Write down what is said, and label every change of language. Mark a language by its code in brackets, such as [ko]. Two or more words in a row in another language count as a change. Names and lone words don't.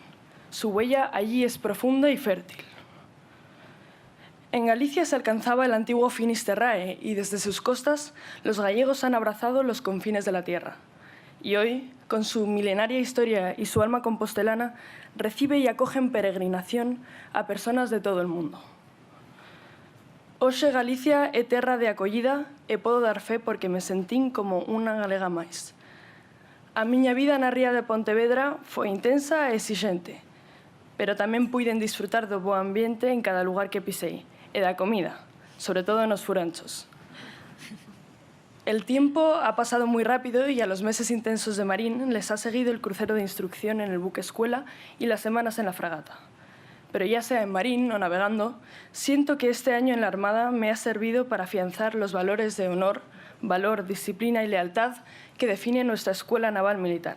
[es] Su huella allí es profunda y fértil. En Galicia se alcanzaba el antiguo Finisterrae y desde sus costas los gallegos han abrazado los confines de la tierra. Y hoy, con su milenaria historia y su alma compostelana, recibe y acoge en peregrinación a personas de todo el mundo. [gl] Hoxe Galicia é terra de acollida e podo dar fe porque me sentín como unha galega máis. A miña vida na ría de Pontevedra foi intensa e exixente, pero tamén puiden disfrutar do bo ambiente en cada lugar que pisei e da comida, sobre todo nos furanchos. [es] El tiempo ha pasado muy rápido y a los meses intensos de Marín les ha seguido el crucero de instrucción en el buque escuela y las semanas en la fragata. Pero ya sea en Marín o navegando, siento que este año en la Armada me ha servido para afianzar los valores de honor, valor, disciplina y lealtad que define nuestra escuela naval militar.